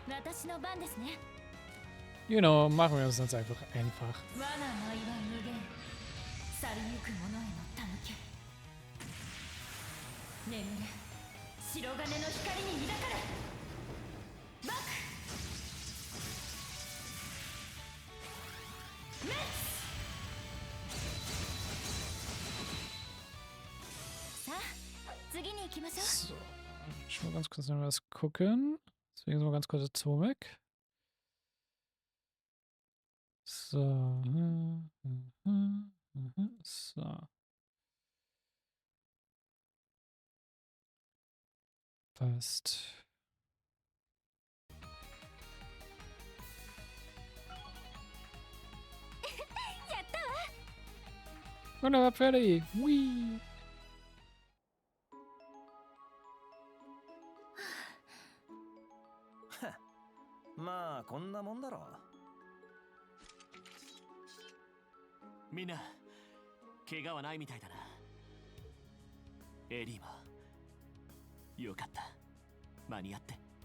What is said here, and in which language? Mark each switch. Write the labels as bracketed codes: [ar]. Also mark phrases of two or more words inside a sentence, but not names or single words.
[ja] 私の番ですね。 [en] You know, [de] machen wir es uns einfach einfach. [ja] 我が舞は無限、去りゆく者への手向け。眠れ、白金の光に抱かれ。バックメッツ。さあ、次に行きましょう。 [de] So, ich will ganz kurz noch was gucken. Deswegen so ganz kurz der Ton weg. So. So. Passt. Wunderbar, fertig. Whee. [ja] まあこんなもんだろう。みんな怪我はないみたいだな。エリーもよかった、間に合って。